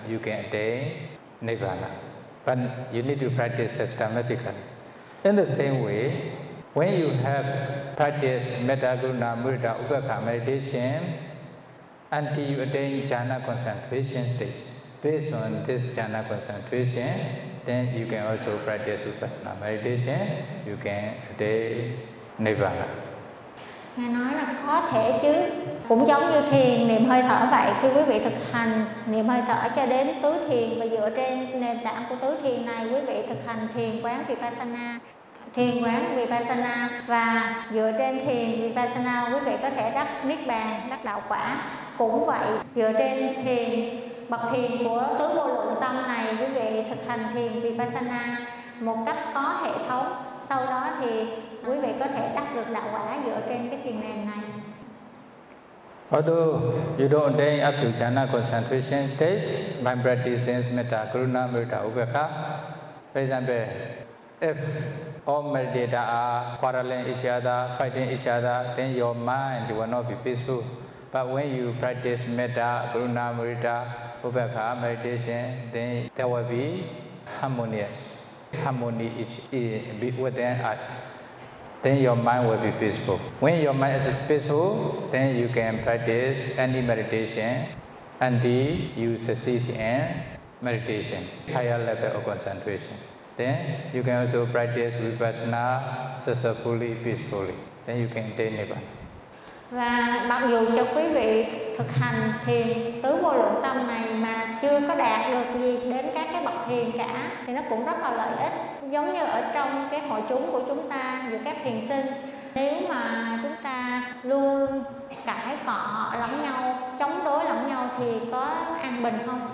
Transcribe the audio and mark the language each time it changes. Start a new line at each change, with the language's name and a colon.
English: You can attain nibbana. But you need to practice systematically. In the same way, when you have practiced metta, guna, mudita, upekkha meditation, until you attain jhana concentration stage, based on this jhana concentration, then you can also practice vipassana meditation, you can attain nibbana.
Vietnamese: Nghe nói là khó thể chứ. Cũng giống như thiền niệm hơi thở vậy, khi quý vị thực hành niệm hơi thở cho đến tứ thiền và dựa trên nền tảng của tứ thiền này, quý vị thực hành thiền quán vipassana. Thiền quán vipassana và dựa trên thiền vipassana quý vị có thể đắc niết bàn, đắc đạo quả. Cũng vậy, dựa trên thiền bậc thiền của tứ vô lượng tâm này, quý vị thực hành thiền vipassana một cách có hệ thống, sau đó thì quý vị có thể đắc được đạo quả dựa trên cái thiền nền này.
English: Although you don't attain up to jhana concentration stage by practicing metta, karuna, mudita, upekkha, for example, if all meditators are quarreling each other, fighting each other, then your mind will not be peaceful. But when you practice metta, karuna, mudita, upekkha meditation, then there will be harmonious. Harmony within us. Then your mind will be peaceful. When your mind is peaceful, then you can practice any meditation until you succeed in meditation, higher level of concentration. Then you can also practice vipassana successfully, peacefully. Then you can attain nibbana.
Vietnamese: Và mặc dù cho quý vị thực hành thiền tứ vô lượng tâm này mà chưa có đạt được gì đến các cái bậc thiền cả thì nó cũng rất là lợi ích. Giống như ở trong cái hội chúng của chúng ta, giữa các thiền sinh, nếu mà chúng ta luôn cãi cọ lẫn nhau, chống đối lẫn nhau thì có an bình không?